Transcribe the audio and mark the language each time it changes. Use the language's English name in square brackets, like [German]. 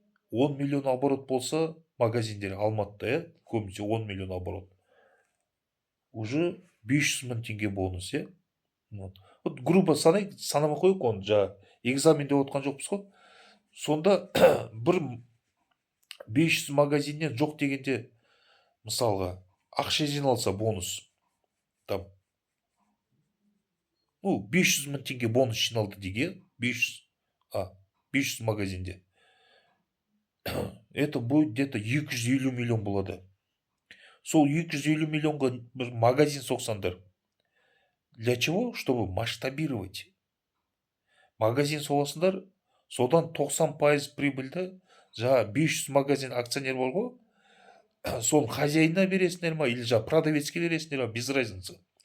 [Kazakh] 10 миллион оборот болса, магазиндер Алматыда, көбінесе 10 миллион оборот. [Russian] Уже [Kazakh] 500 мың теңге бонус, [Russian] Вот грубо [Kazakh] санамай қойып оны, экзаменде отқан жоқпыз ғой. Сонда бір 500 магазиннен жоқ дегенде, мысалға, ақша жиналса бонус. Там 500 мың теңге бонус жиналды деге, 500 магазинде. [Russian] Это будет где-то 250 миллион [Kazakh] болады. Сол 250 миллионға бір магазин соқсаңдар. [Russian] Для чего? Чтобы масштабировать. [Kazakh] Магазин соғасыңдар, содан 90% прибыльді, 500 магазин акционер бар ғой, соны хозяинына бересіңдер ма, [Russian] или [Kazakh] продавецке бересіңдер ма, [Russian] без разницы.